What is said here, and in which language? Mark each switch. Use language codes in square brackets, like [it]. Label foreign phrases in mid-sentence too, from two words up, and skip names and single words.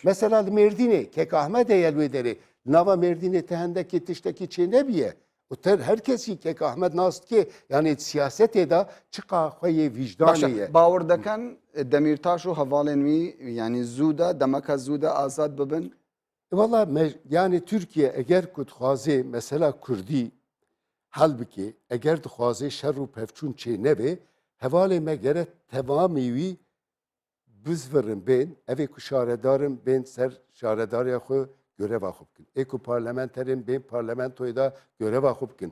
[ku] Mesela li Mêrdînê kek Ahmed heye li wê derê. Nava Mêrdînê te hendekê tiştekî çê nebiye. O ter herkesî kek Ahmed nast ki yani siyasetê da çiqa xweyê vicdanê ye. Bawer dikin Demirtaş û hevalên wî yani zû de demeka zû de azad bibin? Valla yani Türkiye eğer ku dixwaze mesela Kurdî hel bike, eğer dixwaze şer û pevçûn çê nebe, hevalê me gere tevamî wî bizvirin bên, evê ku şaredarin bên ser şaredariya xwe göreva xwe bikin. Ê ku parlamenterên bên parlamentoyê da göreva xwe bikin.